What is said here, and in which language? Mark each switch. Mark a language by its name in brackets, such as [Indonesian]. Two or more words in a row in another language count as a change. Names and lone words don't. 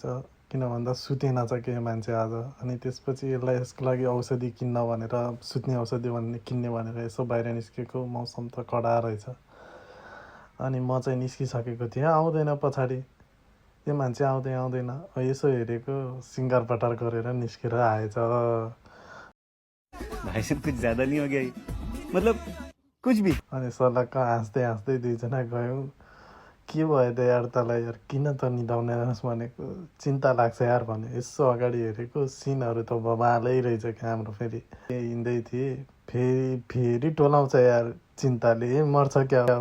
[Nepali] किन भन्दा सुतेन छ कि यो मान्छे आज। अनि त्यसपछि यसको लागि औषधि किन्न भनेर, सुत्ने औषधि किन्ने भनेर यसो बाहिर निस्केको। मौसम त कडा रहेछ। अनि म चाहिँ निस्किसकेको थिएँ, आउँदैन पछाडि यो मान्छे आउँदैन। यसो हेरेको, सिङ्गार पटार गरेर निस्केर आएछ। [Hindi] भाई साहब कुछ ज्यादा नहीं हो गया ये? मतलब कुछ भी। [Nepali] अनि सलक्क हाँस्दै दुईजना गयौँ। के भयो त यार तँलाई, यार किन त निदाउने भनेको, चिन्ता लाग्छ यार भन्यो। यसो अगाडि हेरेको, सिनहरू त बबालै रहेछ क्या हाम्रो। फेरि हिँड्दै थिएँ, फेरि टोलाउँछ यार चिन्ताले, मर्छ क्या हो।